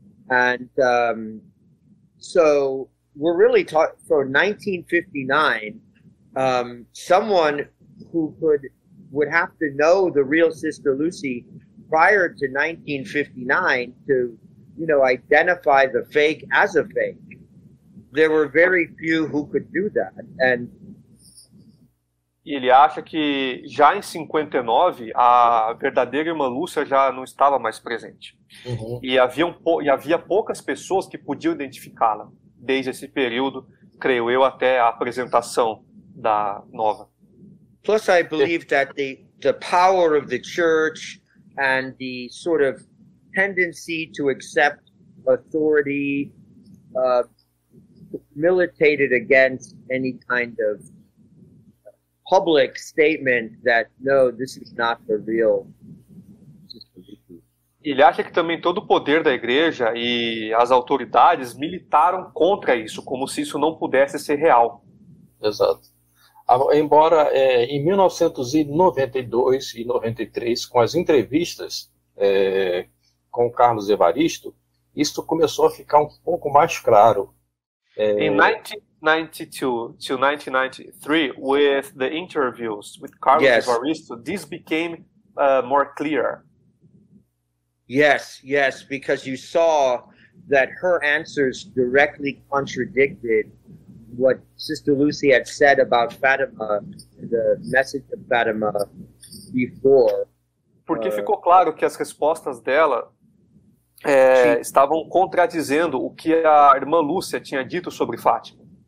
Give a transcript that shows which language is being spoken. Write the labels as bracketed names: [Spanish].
[English] And so we're really talking, for 1959, someone who would have to know the real Sister Lucy prior to 1959 to, you know, identify the fake as a fake. There were very few who could do that. And [Portuguese] ele acha que já em 59 a verdadeira irmã Lúcia já não estava mais presente. Uhum. E havia poucas pessoas que podiam identificá-la desde esse período, creio eu, até a apresentação da nova. [English] Plus, I believe that the power of the church and the sort of tendency to accept authority militated against any kind of public statement that, no, this is not the real Sister Lucy. [Portuguese] Ele acha que também todo o poder da igreja e as autoridades militaram contra isso, como se isso não pudesse ser real. Exato. Embora em 1992 e 93, com as entrevistas com o Carlos Evaristo, isso começou a ficar um pouco mais claro. [English] In 1992 to 1993, with the interviews with Carlos Evaristo, this became more clear. Yes, yes, because you saw that her answers directly contradicted what Sister Lucy had said about Fatima, the message of Fatima before. [Portuguese] Porque ficou claro que as respostas dela estavam contradizendo o que a irmã Lúcia tinha dito sobre Fátima.